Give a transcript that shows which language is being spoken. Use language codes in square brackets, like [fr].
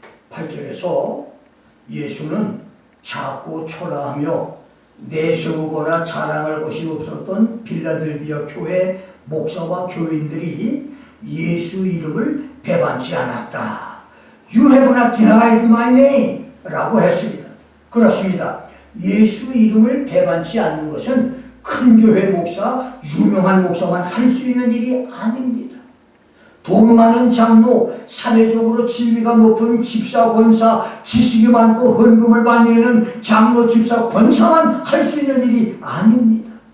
[ko] 8절에서 예수는 작고 초라하며 내세우거나 자랑할 것이 없었던 빌라델비아 교회 목사와 교인들이 예수 이름을 배반치 않았다. [en] You have not denied my name 라고 했습니다. [ko] 그렇습니다. 예수 이름을 배반치 않는 것은 큰 교회 목사, 유명한 목사만 할 수 있는 일이 아닙니다. 돈 많은 장로, 사회적으로 지위가 높은 집사, 권사, 지식이 많고 헌금을 많이 내는 장로, 집사, 권사만 할 수 있는 일이 아닙니다.